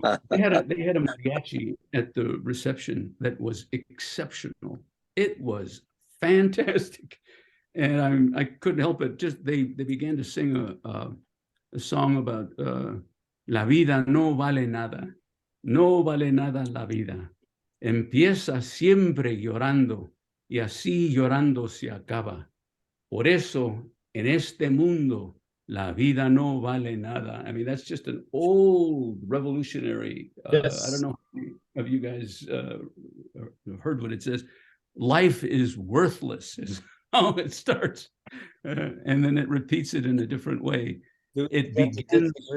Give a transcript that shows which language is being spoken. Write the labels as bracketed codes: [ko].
[en] They had a mariachi at the reception that was exceptional. It was fantastic, and I couldn't help it. Just they began to sing a song about [es] la vida no vale nada la vida. Empieza siempre llorando y así llorando se acaba. Por eso en este mundo la vida no vale nada. [en] I mean, that's just an old revolutionary. Yes. I don't know how many of you guys heard what it says. Life is worthless is how it starts, and then it repeats it in a different way. It begins.